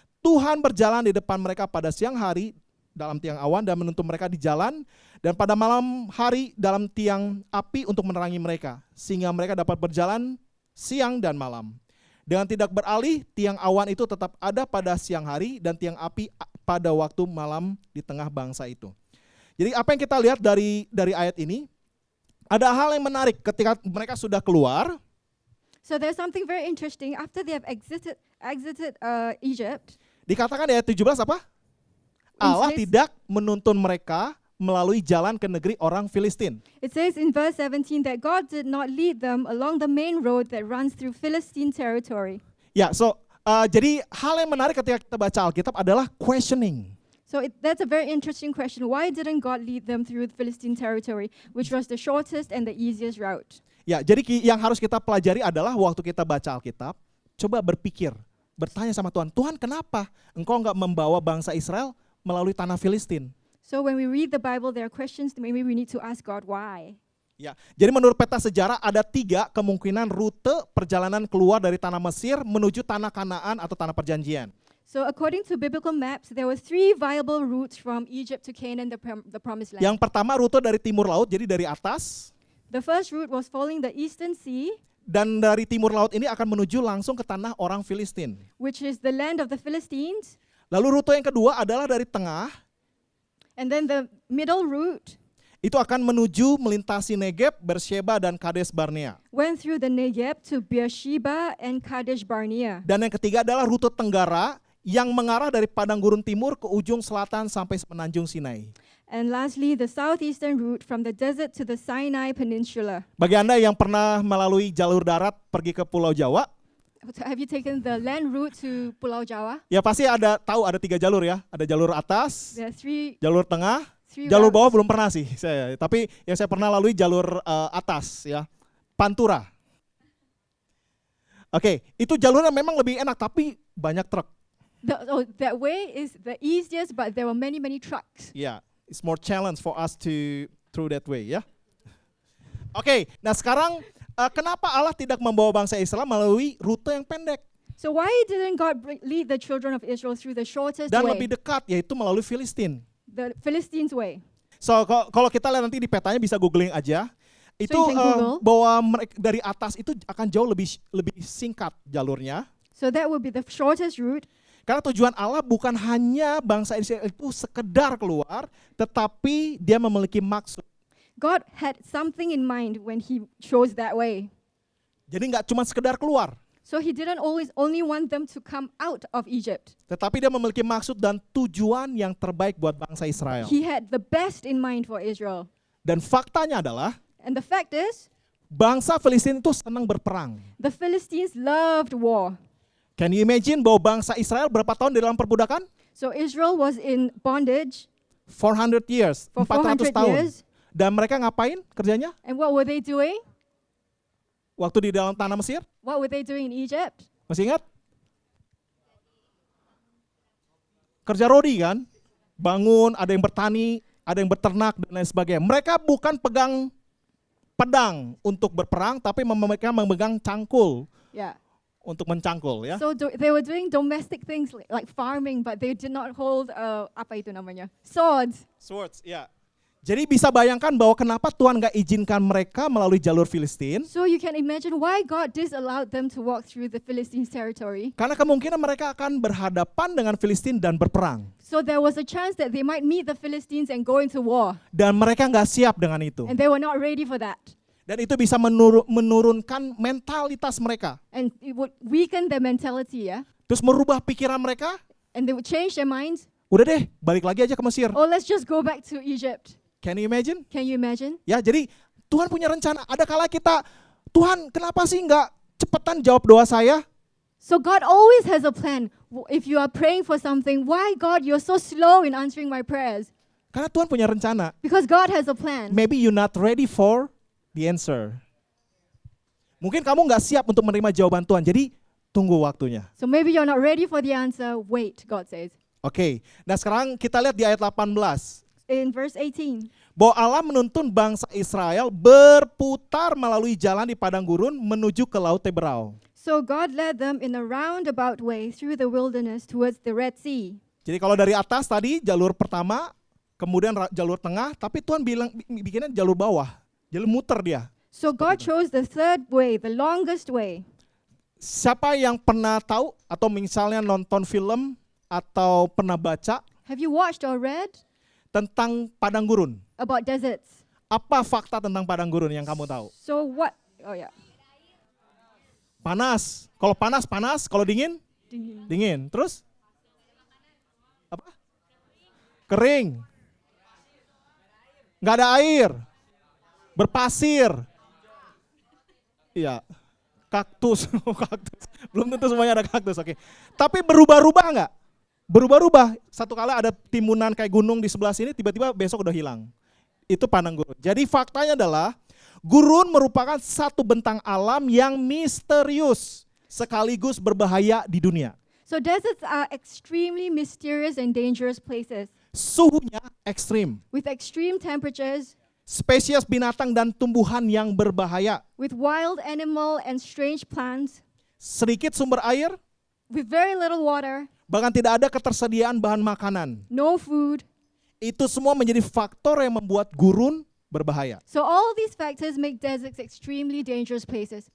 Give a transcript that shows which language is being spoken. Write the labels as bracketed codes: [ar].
[id] Tuhan berjalan di depan mereka pada siang hari dalam tiang awan dan menuntun mereka di jalan, dan pada malam hari dalam tiang api untuk menerangi mereka, sehingga mereka dapat berjalan siang dan malam. Dengan tidak beralih, tiang awan itu tetap ada pada siang hari dan tiang api pada waktu malam di tengah bangsa itu. Jadi apa yang kita lihat dari ayat ini, ada hal yang menarik ketika mereka sudah keluar. [en] So there's something very interesting. After they have exited Egypt, [id] Dikatakan di ayat 17 apa? Allah [en] says- [id] tidak menuntun mereka melalui jalan ke negeri orang Filistin. [en] it says in verse 17 that God did not lead them along the main road that runs through Philistine territory. [id] Ya, jadi hal yang menarik ketika kita baca Alkitab adalah questioning. [en] So that's a very interesting question. Why didn't God lead them through Philistine territory, which was the shortest and the easiest route? [id] Ya, jadi yang harus kita pelajari adalah waktu kita baca Alkitab, coba berpikir, bertanya sama Tuhan, Tuhan kenapa engkau enggak membawa bangsa Israel melalui tanah Filistin? [en] So when we read the Bible, there are questions that maybe we need to ask God why. [id] Ya, jadi menurut peta sejarah ada 3 kemungkinan rute perjalanan keluar dari tanah Mesir menuju tanah Kanaan atau tanah perjanjian. [en] So according to biblical maps, there were 3 viable routes from Egypt to Canaan, the promised land. [id] Yang pertama rute dari timur laut, jadi dari atas, [en] The first route was following the eastern sea, [id] dan dari timur laut ini akan menuju langsung ke tanah orang Filistin. [en] which is the land of the Philistines. [id] Lalu rute yang kedua adalah dari tengah, [en] And then the middle route [id] itu akan menuju melintasi Negeb, Beersheba, dan Kades Barnea. [en] went through the Negev to Beersheba and Kadesh Barnea. [id] Dan yang ketiga adalah rute tenggara yang mengarah dari padang gurun timur ke ujung selatan sampai semenanjung Sinai. [en] And lastly, the southeastern route from the desert to the Sinai Peninsula. [id] Bagi Anda yang pernah melalui jalur darat pergi ke Pulau Jawa, [en] Have you taken the land route to Pulau Jawa? [id] ya pasti tahu ada 3 jalur ya. Ada jalur atas, [en] There are three [id] jalur tengah, [en] three [id] jalur [en] routes. [id] bawah belum pernah sih saya. Tapi yang saya pernah lalui jalur atas ya, Pantura. Oke, itu jalurnya memang lebih enak tapi banyak truk. [en] That way is the easiest, but there were many trucks. Ya, it's more challenge for us to through that way ya. [id] Oke, nah sekarang kenapa Allah tidak membawa bangsa Israel melalui rute yang pendek [en] So why didn't God lead the children of Israel through the shortest [id] dan [en] way, [id] lebih dekat, yaitu melalui Filistin? [en] the Philistines way? [id] So kalau kita lihat nanti di petanya bisa googling aja. Itu [en] you can Google. [id] bahwa mereka dari atas itu akan jauh lebih singkat jalurnya. [en] So that would be the shortest route. [id] Karena tujuan Allah bukan hanya bangsa Israel itu sekedar keluar, tetapi dia memiliki maksud. [en] God had something in mind when he chose that way. [id] Jadi nggak cuma sekedar keluar, [en] So he didn't only want them to come out of Egypt. [id] tetapi dia memiliki maksud dan tujuan yang terbaik buat bangsa Israel. [en] He had the best in mind for Israel. [id] Dan faktanya adalah [en] And the fact is, [id] bangsa Filistin itu senang berperang. [en] the Philistines loved war. Can you imagine [id] bahwa bangsa Israel berapa tahun di dalam perbudakan? [en] So Israel was in bondage 400 years, for 400 [id] tahun. [en] years. [id] Dan mereka ngapain kerjanya? [en] And what were they doing? [id] Waktu di dalam tanah Mesir? [en] What were they doing in Egypt? [id] Masih ingat? Kerja rodi kan? Bangun, ada yang bertani, ada yang beternak, dan lain sebagainya. Mereka bukan pegang pedang untuk berperang, tapi mereka memegang cangkul [en] Yeah. [id] untuk mencangkul ya. [en] So they were doing domestic things like farming, but they did not hold [id] apa itu namanya? [en] Swords. [id] Swords, ya. Jadi bisa bayangkan bahwa kenapa Tuhan gak izinkan mereka melalui jalur Filistin? [en] So you can imagine why God disallowed them to walk through the Philistines' territory. [id] Karena kemungkinan mereka akan berhadapan dengan Filistin dan berperang. [en] So So there was a chance that they might meet the Philistines and go into war. [id] Dan mereka nggak siap dengan itu. [en] And they were not ready for that. [id] Dan itu bisa menurunkan mentalitas mereka. [en] And it would weaken their mentality, yeah? [id] Terus merubah pikiran mereka, [en] And they would change their minds. [id] udah deh balik lagi aja ke Mesir. [en] Oh, let's just go back to Egypt. Can you imagine? Can you imagine? [id] Ya, jadi Tuhan punya rencana. Ada kala kita, Tuhan kenapa sih nggak cepetan jawab doa saya? [en] So God always has a plan. If you are praying for something, why God, you're so slow in answering my prayers? [id] Karena Tuhan punya rencana. [en] Because God has a plan. Maybe you're not ready for the answer. [id] Mungkin kamu nggak siap untuk menerima jawaban Tuhan. Jadi tunggu waktunya. [en] So maybe you're not ready for the answer. Wait, God says. [id] Oke. Nah sekarang kita lihat di ayat 18. [en] In verse 18. [id] Bahwa Allah menuntun bangsa Israel berputar melalui jalan di padang gurun menuju ke Laut Teberau. [en] So God led them in a roundabout way through the wilderness towards the Red Sea. [id] Jadi kalau dari atas tadi jalur pertama, kemudian jalur tengah, tapi Tuhan bikinnya jalur bawah. Jalur muter dia. [en] So God chose the third way, the longest way. [id] Siapa yang pernah tahu atau misalnya nonton film atau pernah baca [en] Have you watched or read [id] tentang padang gurun? [en] about deserts? [id] Apa fakta tentang padang gurun yang kamu tahu? [en] So what? Oh yeah. [id] Panas. Kalau panas, panas. Kalau dingin, Dingin. dingin. Terus? Apa? Kering. Nggak ada air. Berpasir. Iya. Kaktus. Kaktus. Belum tentu semuanya ada kaktus. Oke. Tapi berubah-ubah nggak? Berubah-ubah. Satu kali ada timunan kayak gunung di sebelah sini, tiba-tiba besok udah hilang. Itu padang gurun. Jadi faktanya adalah gurun merupakan satu bentang alam yang misterius sekaligus berbahaya di dunia. [en] So deserts are extremely mysterious and dangerous places [id] Suhunya ekstrim, [en] with extreme temperatures, [id] spesies binatang dan tumbuhan yang berbahaya, [en] with wild animal and strange plants, [id] sedikit sumber air, [en] with very little water, [id] bahkan tidak ada ketersediaan bahan makanan. [en] no food. [id] Itu semua menjadi faktor yang membuat gurun berbahaya. [en] So all these factors make deserts extremely dangerous places.